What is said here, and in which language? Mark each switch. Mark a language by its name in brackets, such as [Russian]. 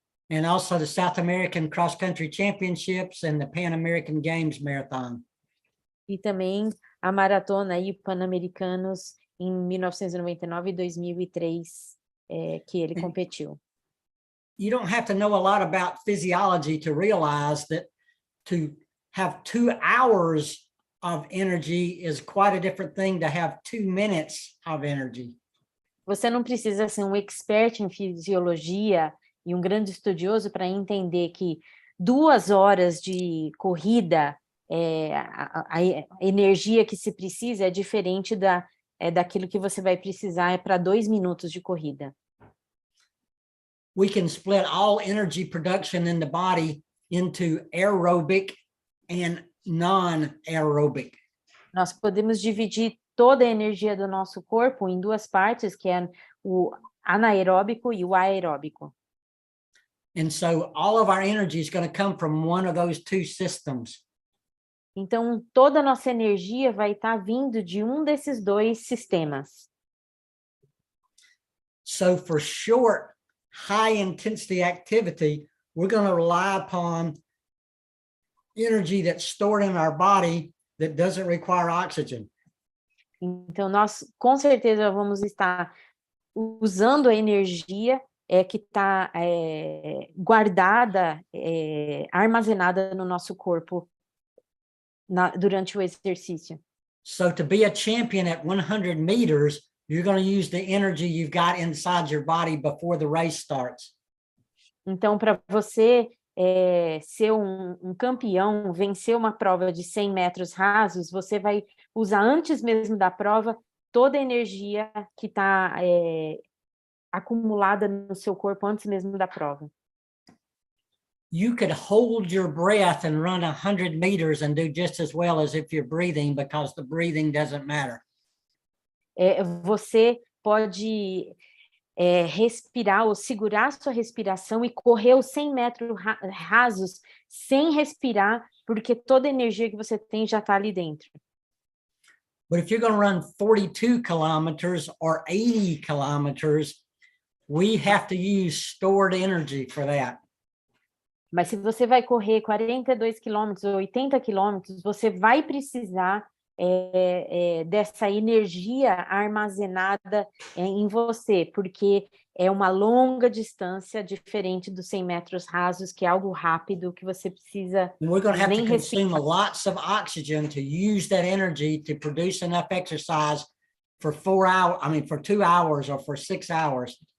[English] And also the South American Cross Country Championships and the Pan American Games Marathon. [Portuguese] E também a maratona e Pan-Americanos em 1999 e 2003, que ele competiu. [English] You don't have to know a lot about physiology to realize that to have 2 hours of energy is quite a different thing to have 2 minutes of energy. [Portuguese] Você não precisa ser um expert em fisiologia e um grande estudioso para entender que 2 horas de corrida, a energia que se precisa é diferente daquilo que você vai precisar para 2 minutos de corrida. [English] We can split all energy production in the body into aerobic and non-aerobic. [Portuguese] Nós podemos dividir toda a energia do nosso corpo em 2 partes, que é o anaeróbico e o aeróbico. [English] And so all of our energy is going to come from one of those 2 systems. [Portuguese] Então, toda a nossa energia vai estar vindo de um desses 2 sistemas. [English] So for short, high intensity activity, we're going to rely upon energy that's stored in our body that doesn't require oxygen. [Portuguese] Então, nós com certeza vamos estar usando a energia que está guardada, armazenada no nosso corpo durante o exercício. [English] So to be a champion at 100 meters, you're going to use the energy you've got inside your body before the race starts. [Portuguese] Então, para você ser um campeão, vencer uma prova de 100 metros rasos, você vai usar antes mesmo da prova toda a energia que está acumulada no seu corpo antes mesmo da prova. [English] You could hold your breath and run 100 meters and do just as well as if you're breathing, because the breathing doesn't matter. [Portuguese] Você pode respirar ou segurar sua respiração e correr os 100 metros rasos sem respirar, porque toda a energia que você tem já está ali dentro. [English] But if you're going to run 42 kilometers or 80 kilometers, we have to use stored energy for that. [Portuguese] Mas se você vai correr 42 quilômetros ou 80 quilômetros, você vai precisar dessa energia armazenada em você, porque é uma longa distância, diferente dos 100 metros rasos, que é algo rápido, que você precisa [English] And we're going to have to [Portuguese] nem [English] consume [Portuguese] respirar. [English] lots of oxygen to use that energy to produce enough exercise for 4 hours, I mean, for 2 hours or for 6 hours.